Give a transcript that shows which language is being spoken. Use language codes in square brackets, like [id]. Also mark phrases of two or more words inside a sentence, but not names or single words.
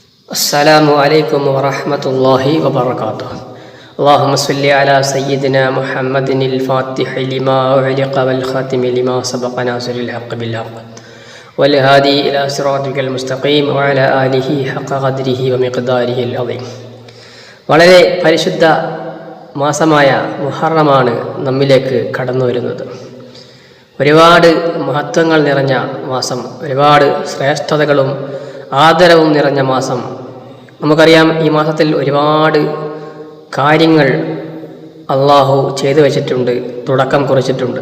[ar] السلام عليكم ورحمة الله وبركاته. اللهم صل على سيدنا محمد الفاتح لما أغلق والخاتم لما سبق ناصر الحق بالحق والهادي إلى صراطك المستقيم وعلى آله حق قدره ومقداره العظيم. [ml] വളരെ പരിശുദ്ധ മാസമായ മുഹറമാണ് നമ്മിലേക്ക് കടന്നു വരുന്നത്. ഒരുപാട് മഹത്വങ്ങൾ നിറഞ്ഞ മാസം, ഒരുപാട് ശ്രേഷ്ഠതകളും ആദരവും നിറഞ്ഞ മാസം. നമുക്കറിയാം, ഈ മാസത്തിൽ ഒരുപാട് കാര്യങ്ങൾ അള്ളാഹു ചെയ്തു വച്ചിട്ടുണ്ട്, തുടക്കം കുറിച്ചിട്ടുണ്ട്.